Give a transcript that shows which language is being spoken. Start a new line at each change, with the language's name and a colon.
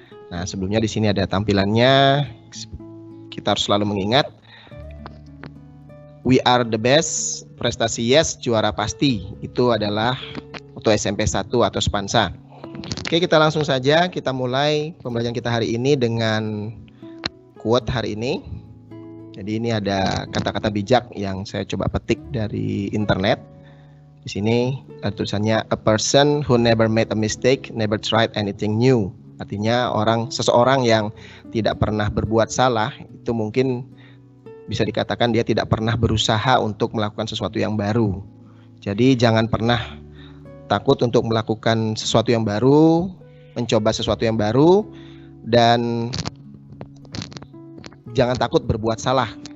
Indonesian: Nah, sebelumnya di sini ada tampilannya. Kita harus selalu mengingat,
English: we are the best,
Indonesian: prestasi yes, juara pasti. Itu adalah waktu SMP 1 atau Spansa. Oke, kita langsung saja, kita mulai pembelajaran kita hari ini dengan quote hari ini. Jadi ini ada kata-kata bijak yang saya coba petik dari internet. Di sini ada tulisannya,
English: a person who never made a mistake, never tried anything new.
Indonesian: Artinya seseorang yang tidak pernah berbuat salah, itu mungkin bisa dikatakan dia tidak pernah berusaha untuk melakukan sesuatu yang baru. Jadi jangan pernah takut untuk melakukan sesuatu yang baru, mencoba sesuatu yang baru, dan jangan takut berbuat salah.